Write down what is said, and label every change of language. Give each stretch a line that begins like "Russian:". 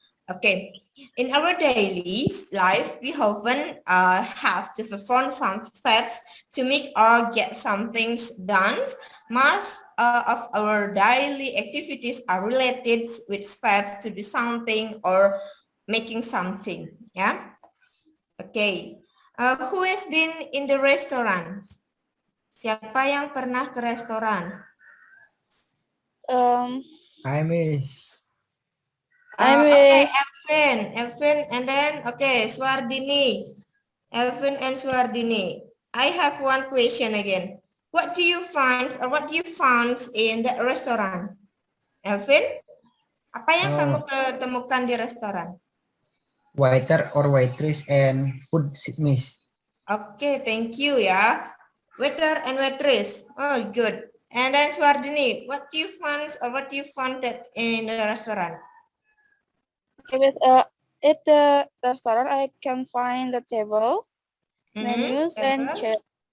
English: Okay, in our daily life, we often have to perform some steps to make or get some things done. Most of our daily activities are related with steps to do something or making something. Yeah. Okay. Who has been in the restaurant?
Indonesian: Siapa yang pernah ke restoran?
English: Hi, Miss. Okay, Elvin, and then Swardini, Elvin and Swardini. I have one question again. What do you find in the restaurant?
Indonesian: Elvin, apa yang kamu temukan di restoran?
English: Waiter or waitress and food, Miss. Okay, thank you ya. Waiter and waitress. Oh, good. And then Swardini, what do you find that in the restaurant? At the restaurant, I can find the table, menus, and chairs.